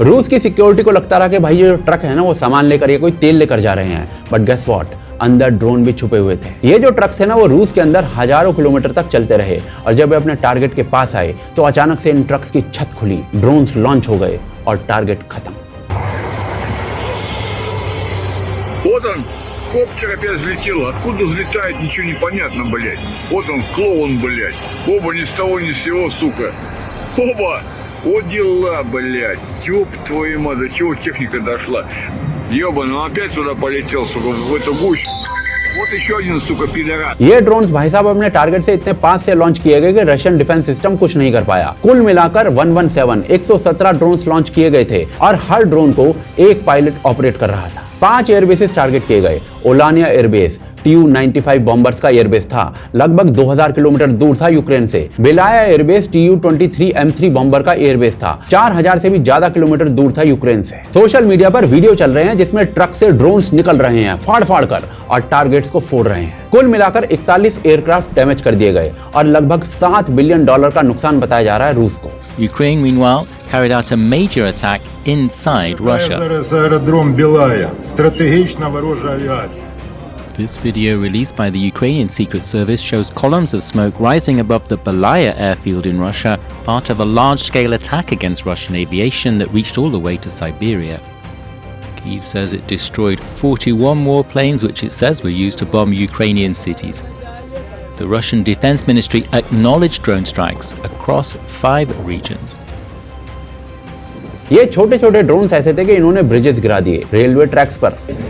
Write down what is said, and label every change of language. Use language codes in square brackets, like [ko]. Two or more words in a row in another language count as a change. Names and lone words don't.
[hi] रूस की सिक्योरिटी को लगता रहा कि भाई ये जो ट्रक है ना, वो सामान लेकर, ये कोई तेल लेकर जा रहे हैं, [en] but guess what, [hi] अंदर ड्रोन भी छुपे हुए थे। ये जो ट्रक्स है ना, वो रूस के अंदर हजारों किलोमीटर तक चलते रहे, और जब वे अपने टारगेट के पास आए तो अचानक से इन ट्रक्स की छत खुली, [en] drones launch [hi] हो गए और टारगेट खत्म। [ru] Вот он, коптер опять взлетел. Откуда взлетает, ничего не понятно, блядь. Вот он, клоун, блядь. Оба ни с того ни с сего, сука. Оба! Вот дела, блядь. Ёб твою мать, до чего техника дошла. Ёбаный, он опять сюда полетел, сука, в эту гущу. Вот еще один, сука, пидорас. [hi] ये ड्रोन्स भाई साहब अपने टारगेट से इतने पास से लॉन्च किए गए कि [en] Russian defense system [hi] कुछ नहीं कर पाया। कुल मिलाकर 117 ड्रोन्स लॉन्च किए गए थे, और हर ड्रोन को एक [en] pilot operate [hi] कर रहा था। 5 [en] airbases target [hi] किए गए। ओलानिया एयरबेस Tu-95 बॉम्बर्स का एयरबेस था, लगभग 2000 किलोमीटर दूर था यूक्रेन से। बेलाया एयरबेस Tu-23M3 बॉम्बर का एयरबेस था, 4000 से भी ज्यादा किलोमीटर दूर था यूक्रेन से। [en] social media [hi] पर वीडियो चल रहे हैं जिसमें ट्रक से ड्रोन्स निकल रहे हैं फाड़ फाड़ कर, और टारगेट्स को फोड़ रहे हैं। कुल मिलाकर 41 [en] aircraft damage [hi] कर दिए गए, और लगभग $7 बिलियन का नुकसान बताया जा रहा है रूस को। [en] Ukraine, meanwhile, carried out a major attack inside Russia. [uk] Зараз аеродром Белая. Стратегічна ворожа авіація. [en] This video released by the Ukrainian Secret Service shows columns of smoke rising above the Belaya airfield in Russia, part of a large-scale attack against Russian aviation that reached all the way to Siberia. Kyiv says it destroyed 41 more planes which it says were used to bomb Ukrainian cities. The Russian Defense Ministry acknowledged drone strikes across 5 regions. [hi] ये छोटे छोटे ड्रोन्स ऐसे थे कि इन्होंने ब्रिजेस गिरा दिए, [en] railway tracks [hi] पर।